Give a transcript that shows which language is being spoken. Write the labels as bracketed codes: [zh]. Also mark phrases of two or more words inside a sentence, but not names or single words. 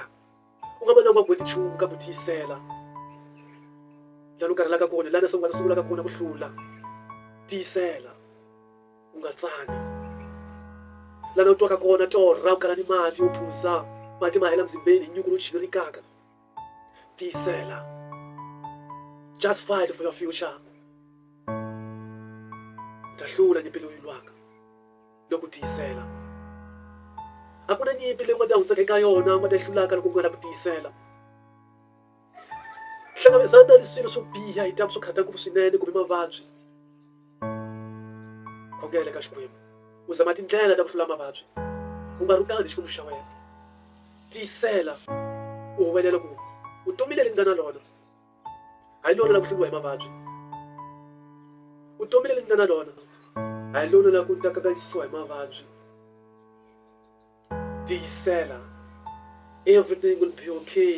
[ts] U nga vona u nga gweti nchumu kambe u tiyisela. Lana u karhelaka kona, lana se u nga sungulaka kona ku hlula. Tiyisela. U nga tsani. Lana u twaka kona torha, u kala ni mati yo phuza, mati ma hela mzimbeni hi nyuku lowu chingirikaka. Tiyisela. [en] Just fight for your future. [ts] U ta hlula nyimpi leyi u yi lwaka loko u tiyisela. A ku na nyimpi leyi u nga ta hundzaka eka yona, u nga ta yi hlulaka loko u nga na ku tiyisela. Hlangabezana ni swilo swo biha hi dyambu swo khataka ngopfu swinene kumbe mavabyi. Khongela ka Xikwembu. U zama tindlela ta ku hlula mavabyi. U nga rhukani hi Xikwembu xa wena. Tiyisela. U huwelela ku vutomi leri nga na rona a hi lona la ku hluriwa hi mavabyi. Vutomi leri nga na rona a hi lona la ku ta kanganyisiwa hi mavabyi. Tiyisela. [en] Everything will be okay.